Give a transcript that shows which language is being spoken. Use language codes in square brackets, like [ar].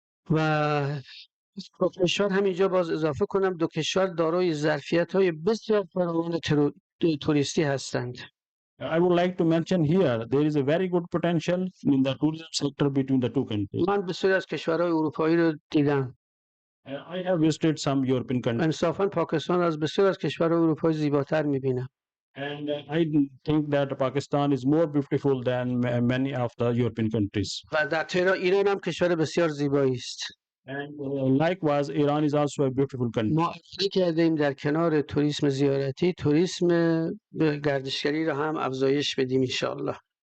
[fa] و دو کشور همینجا باز اضافه کنم دو کشور دارای ظرفیت‌های بسیار فراوان توریستی هستند. [en] I would like to mention here there is a very good potential in the tourism sector between the two countries. [fa] من بسیاری از کشورهای اروپایی رو دیدم. [en] I have visited some European countries, [fa] انصافاً پاکستان از بسیار از کشورهای اروپایی زیباتر می‌بینم. [en] and I think that Pakistan is more beautiful than many of the European countries. [fa] و در تهران ایران هم کشور بسیار زیبایی است. [en] And likewise, Iran is also a beautiful country. [fa] ما ارائه کرده ایم در کنار توریسم زیارتی توریسم گردشگری را هم افزایش بدیم انشاءالله.